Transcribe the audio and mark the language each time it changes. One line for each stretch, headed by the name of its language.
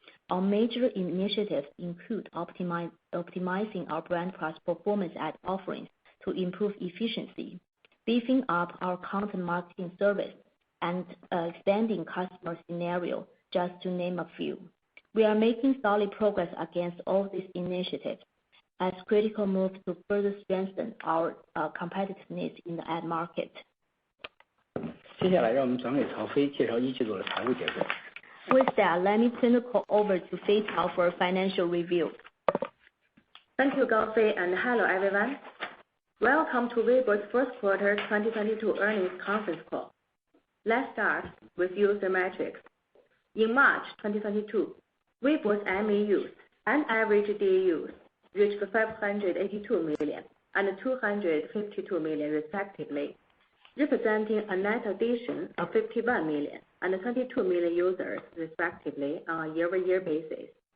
English: Our major initiatives include optimizing our brand plus performance ad offerings to improve efficiency, beefing up our content marketing service, and expanding customer scenario, just to name a few. We are making solid progress against all these initiatives as critical moves to further strengthen our competitiveness in the ad market.
Chinese: 接下来让我们转给曹飞介绍一季度的财务结果。
English: With that, let me turn the call over to Fei Cao for a financial review. Thank you, Gaofei, and hello everyone. Welcome to Weibo's first quarter 2022 earnings conference call. Let's start with user metrics. In March 2022, Weibo's MAUs and average DAUs reached 582 million and 252 million respectively, representing a net addition of 51 million and 22 million users respectively on a year-over-year basis.